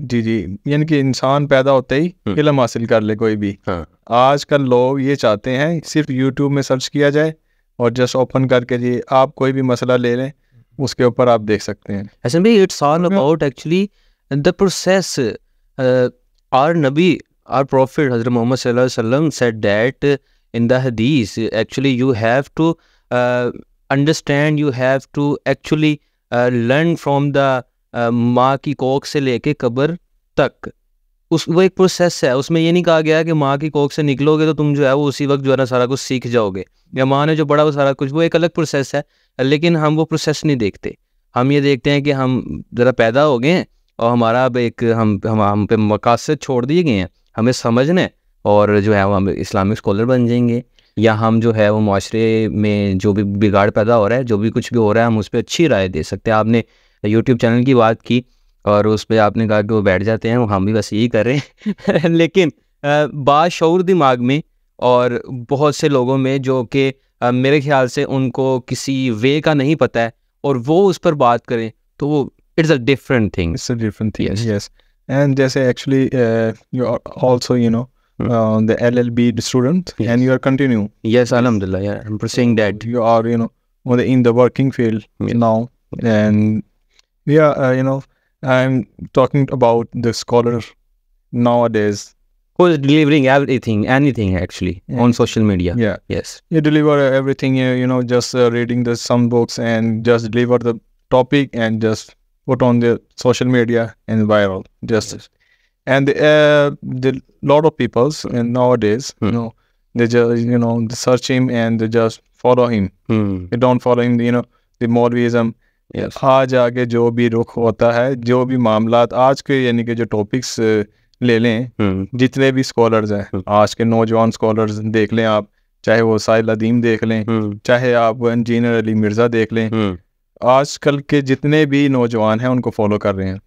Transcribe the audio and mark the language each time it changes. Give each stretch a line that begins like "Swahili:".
Urdu: جی یعنی کہ انسان پیدا ہوتے ہی علم حاصل کر لے کوئی بھی. آج کل لوگ یہ چاہتے ہیں صرف یوٹیوب میں سرچ کیا جائے اور جسٹ اوپن کر کے جی آپ کوئی بھی مسئلہ لے لیں اس کے اوپر آپ دیکھ سکتے ہیں.
English: حسن بھائی, it's all about actually the process. Our Nabi, our Prophet Hazrat Muhammad sallallahu alaihi wasallam said that in the hadith, actually you have to understand, you have to actually learn from the
Urdu: ماں کی کوکھ سے لے کے قبر تک. وہ ایک process ہے, اس میں یہ نہیں کہا گیا کہ ماں کی کوکھ سے نکلو گے تو تم جو ہے وہ اسی وقت جو ہے نا سارا کچھ سیکھ جاؤ گے, یا ماں نے جو پڑھا وہ سارا کچھ, وہ ایک الگ پروسیس ہے. لیکن ہم وہ پروسیس نہیں دیکھتے, ہم یہ دیکھتے ہیں کہ ہم ذرا پیدا ہو گئے ہیں اور ہمارا اب ایک ہم پہ مقاصد چھوڑ دیے گئے ہیں, ہمیں سمجھنا ہے, اور جو ہے وہ ہم اسلامک اسکالر بن جائیں گے, یا ہم جو ہے وہ معاشرے میں جو بھی بگاڑ پیدا ہو رہا ہے, جو بھی کچھ بھی ہو رہا ہے, ہم اس پہ اچھی رائے دے سکتے ہیں. آپ نے یوٹیوب چینل کی بات کی اور اس پہ آپ نے کہا کہ وہ بیٹھ جاتے ہیں, ہم بھی بس یہی کر رہے ہیں. لیکن باشعور دماغ میں اور بہت سے لوگوں میں جو کہ میرے خیال سے ان کو کسی وے کا نہیں پتہ ہے اور وہ اس پر بات کریں تو وہ
English: it's a different thing. It's a different thing, yes. And جیسے actually you are also the LLB student, yes. And you are continue. Yes, alhamdulillah, yeah, I'm pursuing that. You are in the working field, yes. Now, and I'm talking about the scholar nowadays who is delivering anything actually, yeah. On social media. Yeah, yes, you deliver everything, just reading some books and just deliver the topic and just put on the social media and viral, just yes. And the lot of peoples and nowadays they just they search him and they just follow him. They don't follow him, the Maulvism. Yes.
Urdu: آج آگے جو بھی رخ ہوتا ہے, جو بھی معاملات آج کے یعنی کہ جو ٹاپکس لے لیں, جتنے بھی اسکالرز ہیں آج کے نوجوان اسکالرز دیکھ لیں آپ, چاہے وہ سائل ادیم دیکھ لیں, چاہے آپ انجینئر علی مرزا دیکھ لیں, آج کل کے جتنے بھی نوجوان ہیں ان کو فالو کر رہے ہیں.